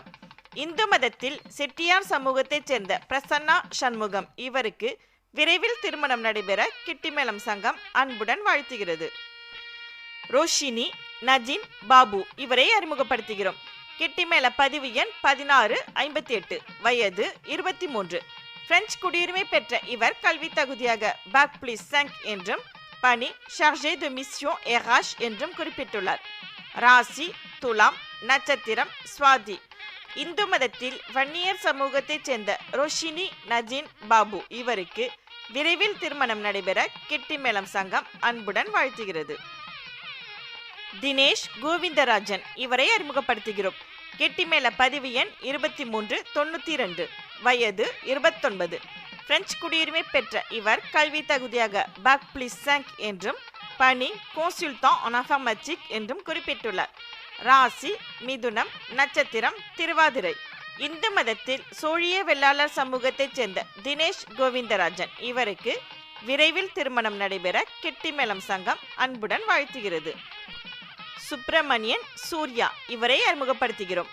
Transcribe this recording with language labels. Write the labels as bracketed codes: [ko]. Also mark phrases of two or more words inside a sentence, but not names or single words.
[ta] இந்து மதத்தில் செட்டியார் சமூகத்தைச் சேர்ந்த பிரசன்னா சண்முகம் இவருக்கு விரைவில் திருமணம் நடைபெற கெட்டிமேளம் சங்கம் அன்புடன் வாழ்த்துகிறது. ரோஷினி நஜின் பாபு இவரை அறிமுகப்படுத்துகிறோம். கெட்டிமேள பதிவு எண் 1658, வயது 23. பிரெஞ்சு குடியுரிமை பெற்ற இவர் கல்வி தகுதியாக [fr] bac plus 5 [ta] என்றும் பணி [fr] chargé de mission RH [ta] என்றும் குறிப்பிட்டுள்ளார். ராசி துலாம், நட்சத்திரம் சுவாதி. இந்து மதத்தில் வன்னியர் சமூகத்தைச் சேர்ந்த ரோஷினி நஜீன் பாபு இவருக்கு விரைவில் திருமணம் நடைபெற கெட்டிமேளம் சங்கம் அன்புடன் வாழ்த்துகிறது. தினேஷ் கோவிந்தராஜன் இவரை அறிமுகப்படுத்துகிறோம். கெட்டிமேள பதிவு எண் 2392, வயது 29. பிரெஞ்சு குடியுரிமை பெற்ற இவர் கல்வி தகுதியாக [fr] bac plus 5 [ta] என்றும் பணி [fr] consultant en informatique [ta] என்றும் குறிப்பிட்டுள்ளார். ராசி மிதுனம், நட்சத்திரம் திருவாதிரை. இந்து மதத்தில் சோழிய வெள்ளாளர் சமூகத்தைச் சேர்ந்த தினேஷ் கோவிந்தராஜன் இவருக்கு விரைவில் திருமணம் நடைபெற கெட்டிமேளம் சங்கம் அன்புடன் வாழ்த்துகிறது. சுப்பிரமணியன் சூர்யா இவரை அறிமுகப்படுத்துகிறோம்.